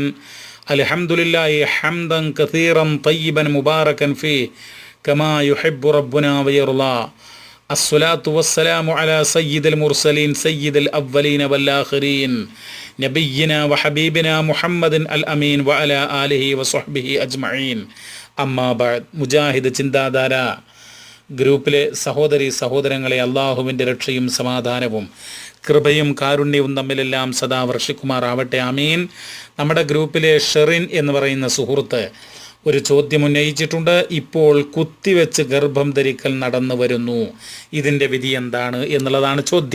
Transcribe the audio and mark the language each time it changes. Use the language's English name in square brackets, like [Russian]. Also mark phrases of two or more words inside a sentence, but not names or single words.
[Arabic] الحمد لله حمدا كثيرا طيبا مباركا فيه كما يحب ربنا ويرضى. الصلاة والسلام على سيد المرسلين سيد الأولين والآخرين نبينا وحبيبنا محمد الأمين وعلى آله وصحبه أجمعين. أما بعد. [Malayalam] മുജാഹിദ് ചിന്താധാര ഗ്രൂപ്പിലെ സഹോദരങ്ങളെ, അള്ളാഹുവിൻ്റെ രക്ഷയും സമാധാനവും കൃപയും കാരുണ്യവും നമ്മിലെല്ലാം സദാ വർഷിക്കുമാറാവട്ടെ. ആമീൻ. നമ്മുടെ ഗ്രൂപ്പിലെ ഷെറിൻ എന്ന് പറയുന്ന സുഹൃത്ത് ഒരു ചോദ്യം ഉന്നയിച്ചിട്ടുണ്ട്. ഇപ്പോൾ കുത്തിവെച്ച് ഗർഭം ധരിക്കൽ നടന്നു വരുന്നു, ഇതിൻ്റെ വിധി എന്താണ് എന്നുള്ളതാണ് ചോദ്യം.